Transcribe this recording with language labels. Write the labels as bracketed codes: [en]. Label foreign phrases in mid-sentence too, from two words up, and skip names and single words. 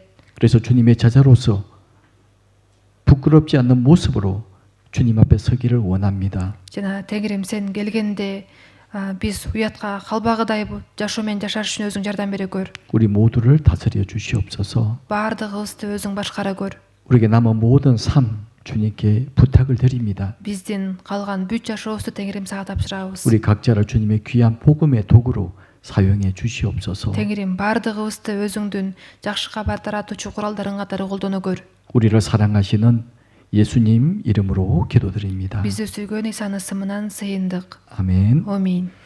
[ko] 그래서 주님의 제자로서 부끄럽지 않는 모습으로 주님 앞에 서기를 원합니다. [ky] Жана Теңирим сен келгенде биз уятка калбагыдай жашоо менен жашаш үчүн өзүң жардам бере көр. [ko] 우리 모두를 다스려 주시옵소서. [ky] Баардыгыбызды өзүң башкара көр. [ko] 우리에게 남은 모든 삶 주님께 부탁을 드립니다. [ky] Биздин калган бүт жашообузду Теңирим сага тапшырабыз. [ko] 우리 각자를 주님의 귀한 복음의 도구로 사용해 주시옵소서. [ky] Теңирим баардыгыбызды өзүңдүн жакшы кабар таратуучу куралдарың катары колдоно көр. [ko] 우리를 사랑하시는 예수님 이름으로 기도드립니다. [ky] Бизди сүйгөн Исанын ысымынан сыйындык. [ko] 아멘. [ky] Амин.